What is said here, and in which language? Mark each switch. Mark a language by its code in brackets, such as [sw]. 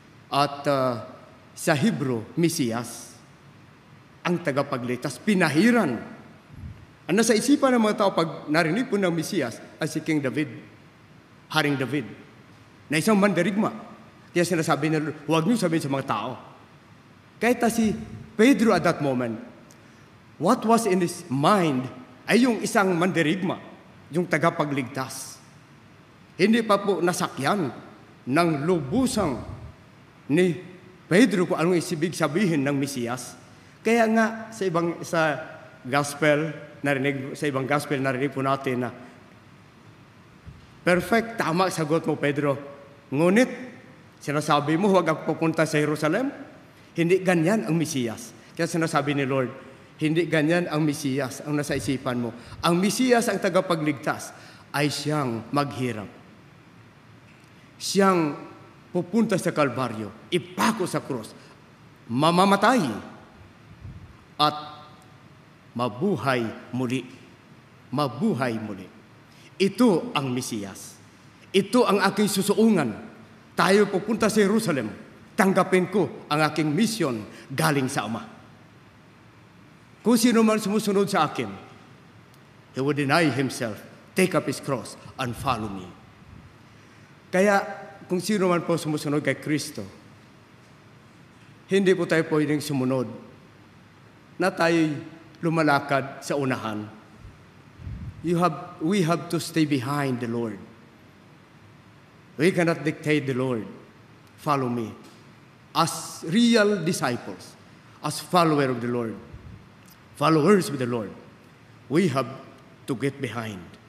[tl] At sa Hebrew, Mesiyas, ang tagapagligtas, pinahiran. Ang nasa isipan ng mga tao pag narinig po ng Mesiyas ay si King David, Haring David, na isang mandirigma. Kaya sinasabi na, huwag niyo sabihin sa mga tao. Kahit si Pedro [en] at that moment, what was in his mind [tl] ay yung isang mandirigma, yung tagapagligtas. Hindi pa po nasakyan ng lubusang ni Pedro kung anong isibig sabihin ng Mesiyas. Kaya nga sa gospel, sa ibang gospel, narinig po natin na perfect, tama sagot mo, Pedro. Ngunit, sinasabi mo, huwag ako pupunta sa Jerusalem. Hindi ganyan ang Mesiyas. Kaya sinasabi ni Lord, hindi ganyan ang Mesiyas ang nasa isipan mo. Ang Mesiyas, ang tagapagligtas, ay siyang maghirap. Siyang pupunta sa Kalbaryo, ipako sa krus, mamamatay, at mabuhay muli. Mabuhay muli. Ito ang Mesiyas. Ito ang aking susuungan. Tayo pupunta sa Jerusalem. Tanggapin ko ang aking mission galing sa Ama. Kung sino man sumusunod sa akin, [en] he would deny himself, take up his cross, and follow me. [tl] Kaya, kung sino man po sumusunod kay Kristo, hindi po tayo pwedeng sumunod na tayo'y lumalakad sa unahan. [en] We have to stay behind the Lord. We cannot dictate the Lord. Follow me. As real disciples, as followers of the Lord, followers of the Lord, we have to get behind.